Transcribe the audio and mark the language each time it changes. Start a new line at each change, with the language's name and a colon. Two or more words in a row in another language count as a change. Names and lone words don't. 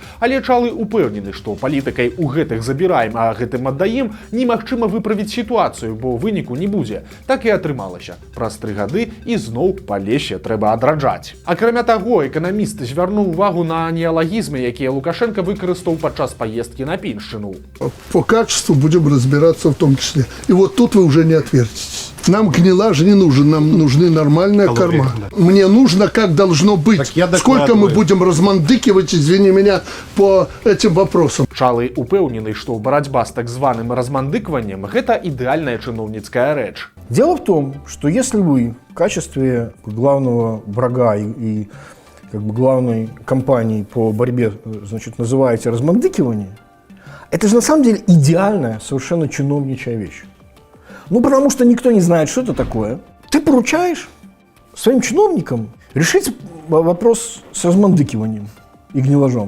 Belarusian: Але Чалы упэўнены, што палітыкай у гэтых забіраем, а гэтым аддаем немагчыма выправіць сітуацыю, бо выніку не будзе. Так і атрымалася. Праз 3 гады і зноў Палессе трэба адраджаць. Акрамя таго, эканаміст звярнуў увагу на неалагізмы, якія Лукашенко выкарыстаў падчас паездкі на Піншчыну.
Russian: По качеству будем разбираться в том числе. И вот тут вы уже не отвертитесь. Нам гнилаж не нужен, нам нужны нормальные корма. Мне нужно, как должно быть. Сколько мы будем размандыкивать, извини меня, по этим вопросам.
Belarusian: Чалы упэўнены, што барацьба з так званым размандыкваннем – гэта ідэальная чыноўніцкая рэч.
Russian: Дело в том, что если вы в качестве главного врага и как бы главной кампании по борьбе, значит, называете размандыкивание, это же на самом деле идеальная, совершенно чиновничья вещь. Ну, потому что никто не знает, что это такое. Ты поручаешь своим чиновникам решить вопрос с размандыкиванием и гнилажом.